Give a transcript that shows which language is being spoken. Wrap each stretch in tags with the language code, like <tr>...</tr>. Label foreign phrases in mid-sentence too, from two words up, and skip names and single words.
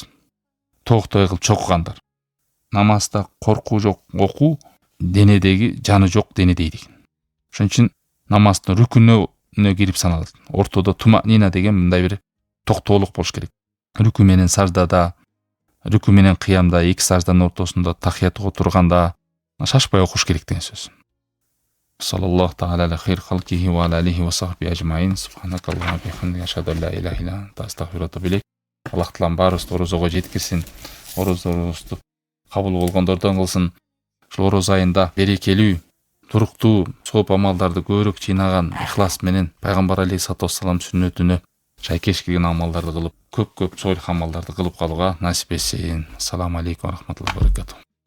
<ky>Токтой кылып чокугандар. Намазда коркуу жок, окуу денедеги жаны жок денедей деген. Ошон үчүн намаздын рүкүнө кирип саналат. Ортодо туманина деген мындай бир токтоолук болуш керек. Рүкү менен саждада, рүкү менен кыямда, эки сажданын ортосунда тахиятка турганда шашпай окуш керек деген сөз.</ky> <ar>صلى الله تعالى على خير خلقه وعليه وصحبه أجمعين. سبحانك الله وبحمدك أشهد أن لا إله إلا أنت أستغفرك وأتوب إليك.</ar> <ky>Аллах таалам баарыбызды орозого жеткирсин. Орозобузду кабыл болгондордон кылсын. Ушул ороз айында берекелүү, туруктуу сооп амалдарды көбүрөөк жыйнаган ихлас менен пайгамбар</ky> <ar>عليه الصلاة والسلام</ar> <ky>сүннөтүнө шайкеш келген амалдарды кылып, көп солих амалдарды кылып калууга насип этсин.</ky> <ar>السلام عليكم ورحمة الله وبركاته.</ar>